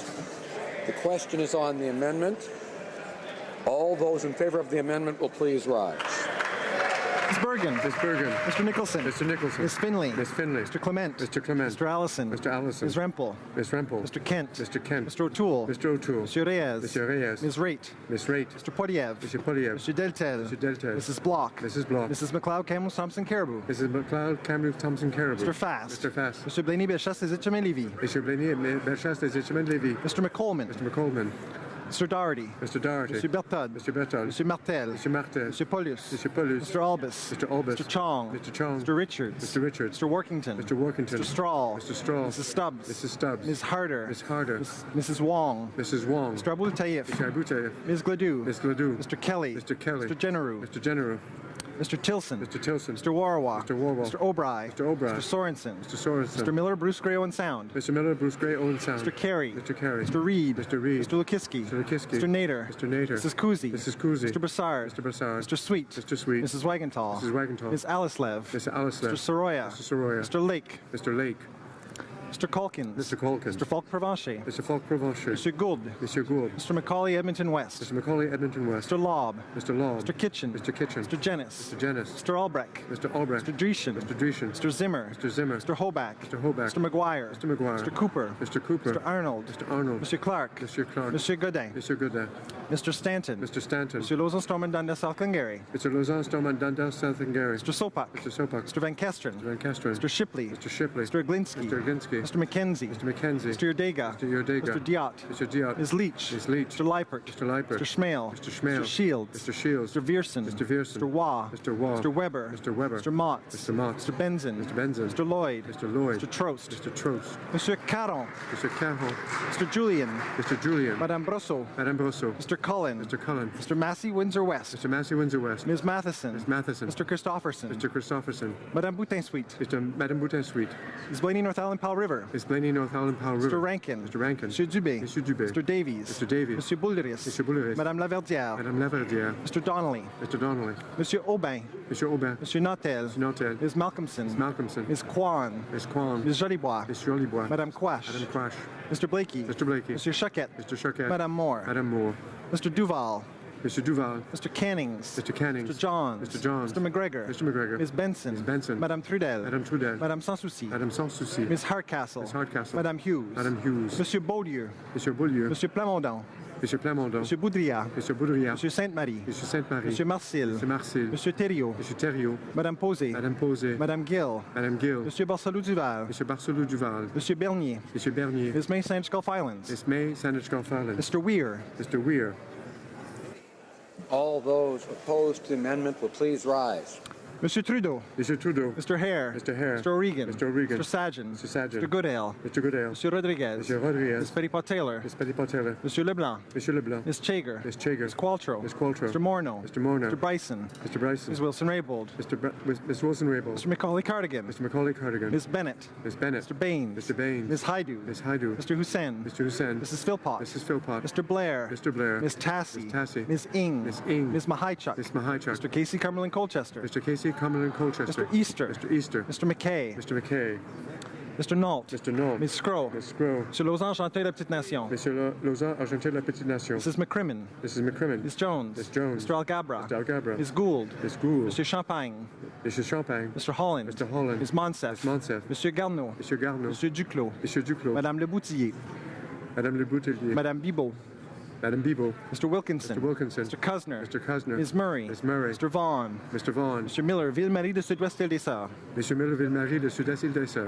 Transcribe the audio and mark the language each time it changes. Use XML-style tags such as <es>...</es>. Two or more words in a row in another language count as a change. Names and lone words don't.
<en>The question is on the amendment. All those in favor of the amendment will please rise. Ms. Bergen. Ms. Bergen. Mr. Nicholson. Mr. Nicholson. Ms. Finley. Ms. Finley. Mr. Clement. Mr. Clement. Mr. Allison. Mr. Allison. Ms. Rempel. Ms. Rempel. Mr. Kent. Mr. Kent. Mr. O'Toole. Mr. O'Toole. Monsieur Reyes. Monsieur Reyes. Ms. Raitt. Ms. Raitt. Mr. Poilievre. Mr. Poilievre. Mr. Deltel. Mr. Deltel. Mrs. Block. Mrs. Block. Mrs. McLeod, Campbell, Thompson, Caribou. Mrs. McLeod, Campbell, Thompson, Caribou. Mr. Fast. Mr. Fast. Mr. Blaney, Bellechasse, des Etchemins-Lévis. Mr. Blaney, Bellechasse, des Etchemins-Lévis. Mr. McColman. Mr. McColman. Mr. Doherty. Mr. Doherty. Mr. Berthold. Mr. Berthold. Mr. Martel. Mr. Martel. Mr. Paulus. Mr. Paulus. Mr. Albus. Mr. Albus. Mr. Chong. Mr. Chong. Mr. Richards. Mr. Richards. Mr. Workington. Mr. Workington. Mr. Strahl. Mr. Strahl. Mrs. Stubbs. Mrs. Stubbs. Ms. Harder. Ms. Harder. Mrs. Wong. Mrs. Wong. Mr. Abou Taïf. Mr. Abou Taïf. Ms. Gladue. Ms. Gladue. Mr. Kelly. Mr. Kelly. Mr. Generou. Mr. Generou. Mr. Tilson. Mr. Tilson. Mr. Warwa. Mr. Warwa. Mr. O'Bry. Mr. O'Bry. Mr. Sorensen. Mr. Sorensen. Mr. Miller, Bruce Gray, Owen Sound. Mr. Miller, Bruce Gray, Owen Sound. Mr. Carey. Mr. Carey. Mr. Reid. Mr. Reid. Mr. Lukiski. Mr. Lukiski. Mr. Nader. Mr. Nader. Mrs. Kuzi. Mrs. Kuzi. Mr. Brassard. Mr. Brassard. Mr. Sweet. Mr. Sweet. Mrs. Wagenthal. Mrs. Wagenthal. Ms. Alislev. Mr. Alislev. Mr. Soroya. Mr. Soroya. Mr. Lake. Mr. Lake. Mr. Colkins. Mr. Colkins. Mr. Falk Provencher. Mr. Falk Provencher. Mr. Gould. Mr. Gould. Mr. Macaulay, Edmonton West. Mr. Macaulay, Edmonton West. Mr. Lobb. Mr. Lobb. Mr. Kitchen. Mr. Kitchen. Mr. Jennis. Mr. Jennis. Mr. Albrecht. Mr. Albrecht. Mr. Dreeshen. Mr. Dreeshen. Mr. Zimmer. Mr. Zimmer. Mr. Hoback. Mr. Hoback. Mr. McGuire. Mr. McGuire. Mr. Cooper. Mr. Cooper. Mr. Arnold. Mr. Arnold. Mr. Clark. Mr. Clark. Mr. Godin. Mr. Godin. Mr. Stanton. Mr. Stanton. Mr. Lozan Storman Dundas South-Glengarry. Mr. Lozan Storman Dundas South-Glengarry. Mr. Sopak. Mr. Sopak. Mr. Van Kesteren. Mr. Van Kesteren. Mr. Shipley. Mr. Shipley. Mr. Glinski. Mr. Glinsky. Mr. McKenzie. Mr. McKenzie. Mr. Yordega. Mr. Yordega. Mr. Diot. Mr. Diot. Ms. Leach. Ms. Leach. Mr. Leipert. Mr. Leipert. Mr. Schmale. Mr. Schmale. Mr. Shields. Mr. Shields. Mr. Viersen. Mr. Viersen. Mr. Waugh. Mr. Waugh. Mr. Weber. Mr. Weber. Mr. Mott. Mr. Mott. Mr. Benson. Mr. Benson. Mr. Lloyd. Mr. Lloyd. Mr. Trost. Mr. Trost. Monsieur Caron. Mr. Caron. Mr. Julian. Mr. Julian. Madame Brosseau. Madame Brosseau. Mr. Cullen. Mr. Cullen. Mr. Massey, Windsor West. Mr. Massey, Windsor West. Ms. Matheson. Ms. Matheson. Mr. Christopherson. Mr. Christopherson. Madame Boutin-Sweet. Madame Boutin-Sweet. Ms. Blaney, North Island, Powell River. Ms. Blaney, North Island, Powell River. Mr. Rankin. Mr. Rankin. Monsieur Dubé. Monsieur Dubé. Mr. Davies. Mr. Davies. Monsieur Boulderis. Monsieur Boulderis. Madame Laverdière. Madame Laverdière. Mr. Donnelly. Mr. Donnelly. Monsieur Aubin. Monsieur Aubin. Monsieur Nautel. Monsieur Nautel. Ms. Malcolmson. Ms. Malcolmson. Ms. Kwan. Ms. Kwan. Ms. Jolibois. Ms. Jolibois. Madame Quash. Madame Quash. Mr. Blakey. Mr. Blakey. Monsieur Choquette. Mr. Choquette. Madame Moore. Madame Moore. Mr. Duval. Mr. Duval. Mr. Cannings. Mr. Cannings. Mr. Johns. Mr. Johns. Mr. McGregor. Mr. McGregor. Ms. Benson. Ms. Benson. Madame Trudel. Madame Trudel. Madame Sans Souci. Madame Sans Souci. Ms. Hardcastle. Ms. Hardcastle. Madame Hughes. Madame Hughes. Monsieur Beaulieu. Monsieur Beaulieu. Monsieur Plamondon. Monsieur Plamondon. Monsieur Boudria. Monsieur Boudria. Monsieur Sainte-Marie. Monsieur Sainte-Marie. Monsieur Marcil. Monsieur Marcil. Monsieur Thériault. Monsieur Thériault. Madame Posé. Madame Posé. Madame Gill. Madame Gill. Monsieur Barcelou Duval. Monsieur Barcelou Duval. Monsieur Bernier. Monsieur Bernier. Ms. May Saint Gulf Islands. Ms. May Saint Gulf Islands. Mr. Weir. Mr. Weir. All those opposed to the amendment will please rise. Monsieur Trudeau. Monsieur Trudeau. Mr. Hare. Mr. Hare. Mr. O'Regan. Mr. O'Regan. Mr. Sajan. Mr. Sajan. Mr. Goodale. Mr. Goodale. Monsieur Rodriguez. Monsieur Rodriguez. Ms. Petitpas-Taylor. Ms. Petitpas-Taylor. Monsieur Leblanc. Monsieur Leblanc. Ms. Chager. Ms. Chager. Ms. Qualtrough. Ms. Qualtrough. Mr. Morneau. Mr. Morneau. Mr. Bryson. Mr. Bryson. Ms. Wilson-Raybould. Ms. Wilson-Raybould. Mr. Macaulay Cardigan. Mr. Macaulay Cardigan. Ms. Bennett. Ms. Bennett. Mr. Baines. Mr. Baines. Ms. Haidu. Ms. Haidu. Mr. Hussain. Mr. Hussain. Mrs. Philpott. Mrs. Philpott. Mr. Blair. Mr. Blair. Ms. Tassie. Ms. Tassie. Ms. Ing. Ms. Ing. Ms. Mahichuk. Ms. Mahichuk. Mr. Casey Cumberland Colchester. Mr. Casey Cumberland Colchester. Mr. Easter. Mr. Easter. Mr. McKay. Mr. McKay. Mr. Nault. Mr. Nault. Ms. Scroll. Ms. Scroll. Monsieur Lausanne, Argentin de la Petite Nation. Monsieur Lausanne, Argentin de la Petite Nation. Mrs. McCrimmon. Mrs. McCrimmon. Ms. Jones. Ms. Jones. Mr. Algabra. Mr. Algabra. Ms. Gould. Ms. Gould. Monsieur Champagne. Mr. Champagne. Mr. Holland. Mr. Holland. Ms. Monsef. Ms. Monsef. Monsieur Garneau. Monsieur Garneau. Monsieur Duclos. Monsieur Duclos. Madame Le Boutillier. Madame Le Boutillier. Madame Bibot. Madame Bibot. Mr. Wilkinson. Mr. Wilkinson. Mr. Cusner. Mr. Cusner. Ms. Murray. Ms. Murray. Mr. Vaughan. Mr. Vaughan. Mr. Miller, Ville-Marie de Sud-Ouest des Sœurs. Monsieur Miller Ville-Marie de Sud-Est Île des Sœurs.</en>